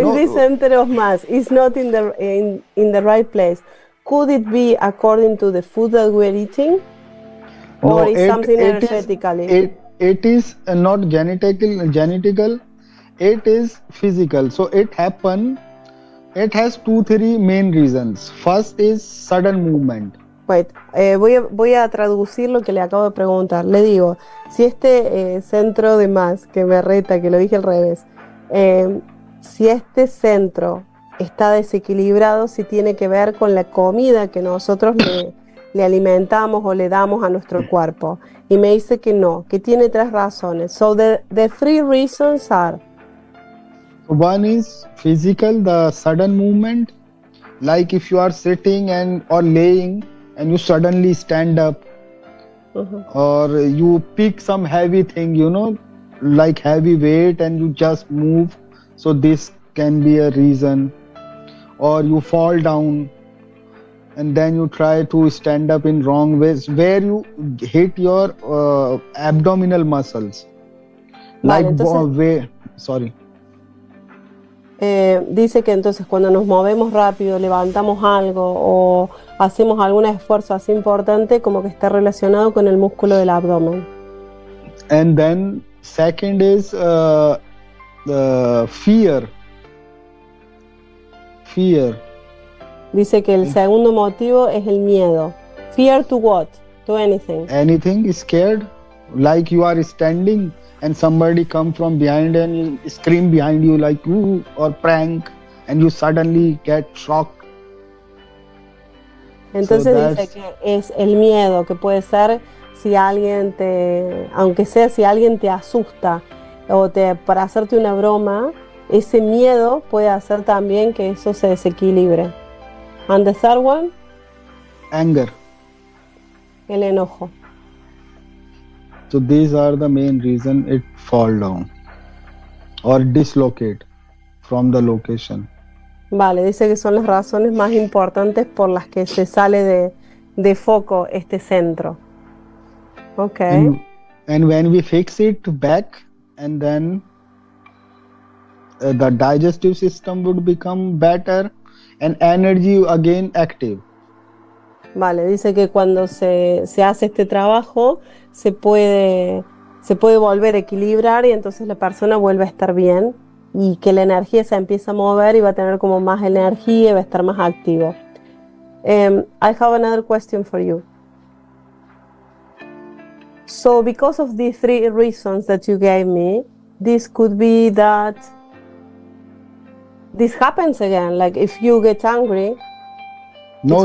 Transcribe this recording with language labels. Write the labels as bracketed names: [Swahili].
[English] if this center of mass is not in the right place, could it be according to the food that we're eating, or no, is something energetically? It is not genetical, it is physical. So it has 2-3 main reasons. First is sudden movement. Wait, [Spanish] voy a traducir lo que le acabo de preguntar. Le digo, si este centro de más, que me reta, que lo dije al revés, si este centro está desequilibrado, si tiene que ver con la comida que nosotros le alimentamos o le damos a nuestro cuerpo. Y me dice que no, que tiene 3 razones. [English] So the 3 reasons are... One is physical, the sudden movement, like if you are sitting or laying and you suddenly stand up, or you pick some heavy thing, like heavy weight, and you just move. So this can be a reason. Or you fall down and then you try to stand up in wrong ways, where you hit your abdominal muscles. [Spanish] Vale, [English] Like [Spanish] entonces, [English] sorry. [Spanish] Dice que entonces cuando nos movemos rápido, levantamos algo o hacemos algún esfuerzo así importante, como que está relacionado con el músculo del abdomen. [English] And then second is the fear. [Spanish] Dice que el segundo motivo es el miedo. [English] Fear to what? To anything. Anything is scared, like you are standing and somebody come from behind and you scream behind you like ooh, or prank, and you suddenly get shocked. [Spanish] Entonces [English] So [Spanish] dice que es el miedo, que puede ser si alguien aunque sea si alguien te asusta o para hacerte una broma, ese miedo puede hacer también que eso se desequilibre. [English] And the third one, Anger. [Spanish] el enojo. [English] So these are the main reason it fall down or dislocate from the location. [Spanish] Vale, dice que son las razones más importantes por las que se sale de foco este centro. [English] Okay. And when we fix it back, and then the digestive system would become better and energy again active. [Spanish] Vale, dice que cuando se hace este trabajo se puede volver a equilibrar y entonces la persona vuelve a estar bien y que la energía se empieza a mover y va a tener como más energía y va a estar más activo. [English] I have another question for you. So because of these 3 reasons that you gave me, this could be that this happens again, like if you get angry. No,